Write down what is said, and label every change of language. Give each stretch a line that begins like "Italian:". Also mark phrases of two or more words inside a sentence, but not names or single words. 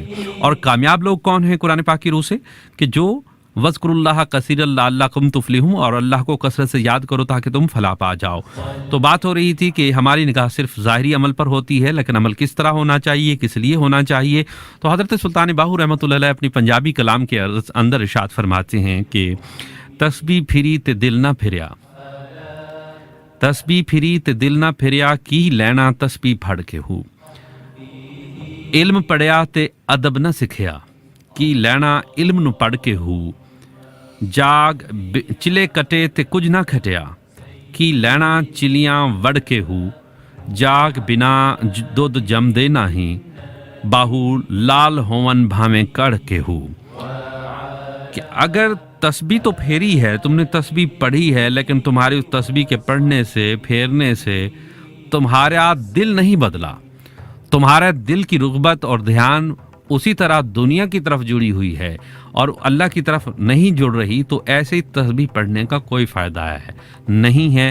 Urdu: اور کامیاب لوگ کون ہیں قرآن پاک کی روح سے؟ کہ جو
Arabic: وذکر اللہ کثیر لعلکم تفلحون،
Urdu: اور اللہ کو کثرت سے یاد کرو تاکہ تم فلاح پا جاؤ. تو بات ہو رہی تھی کہ ہماری نگاہ صرف ظاہری عمل پر ہوتی ہے، لیکن عمل کس طرح ہونا چاہیے، کس لیے ہونا چاہیے. تو حضرت سلطان باہو رحمۃ اللہ علیہ اپنی پنجابی کلام کے اندر ارشاد فرماتے ہیں کہ
Punjabi: تسبیح پھری تے دل نہ پھریا، تسبیح پھری تے دل نہ پھریا، کی لینا تسبیح پھڑ کے ہو. علم پڑھیا تے ادب نہ سکھیا، کی لینا علم نوں پڑھ کے ہو. جاگ چلے کٹے تے کجھ نہ کھٹیا، کی لینا چلیاں وڑ کے ہو. جاگ بنا دُدھ جمدے ناہیں، باہو لال ہوون بھانویں کڑھ کے ہو.
Urdu: کہ اگر تسبیح تو پھیری ہے، تم نے تسبیح پڑھی ہے، لیکن تمہاری اس تسبیح کے پڑھنے سے پھیرنے سے تمہارا دل نہیں بدلا، تمہارے دل کی رغبت اور دھیان اسی طرح دنیا کی طرف جڑی ہوئی ہے اور اللہ کی طرف نہیں جڑ رہی، تو ایسے ہی تسبیح پڑھنے کا کوئی فائدہ ہے نہیں ہے.